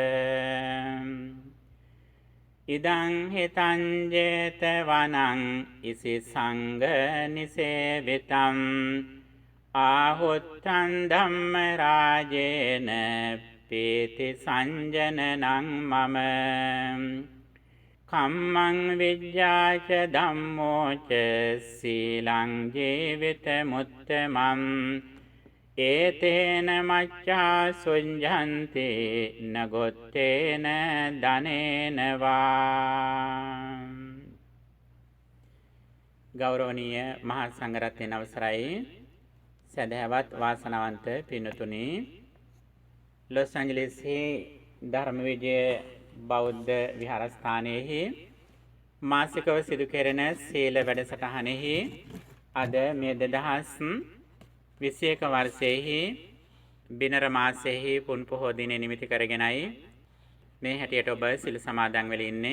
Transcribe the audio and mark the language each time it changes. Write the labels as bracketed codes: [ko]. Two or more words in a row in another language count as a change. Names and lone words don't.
[pi] ඉදං හිතං ජේතවනං ඉසි සංඝ නිසේවිතං ආහුත්තං ධම්ම රාජේන පීති සංජනනං මම කම්මං විජ්ජාච ධම්මෝ ච සීලං ජීවිත මුත්තමං ඒතේන මච්ඡා සුඤ්ජන්ති නගොත්තේන ධනේන වා. [si] ගෞරවනීය මහා සංඝරත්නයේ අවසරයි සදහවත් වාසනාවන්ත පින්තුනි, ලොස් ඇන්ජලිස්හි ධර්ම විජය බෞද්ධ විහාරස්ථානයේහි මාසිකව සිදු කෙරෙන සීල වැඩසටහනෙහි අද මේ 2021 වර්ෂයේහි බිනර මාසයේහි පුන් පොහෝ දිනේ නිමිති කරගෙනයි මේ හැටියට ඔබ සිල් සමාදන් වෙලා ඉන්නේ.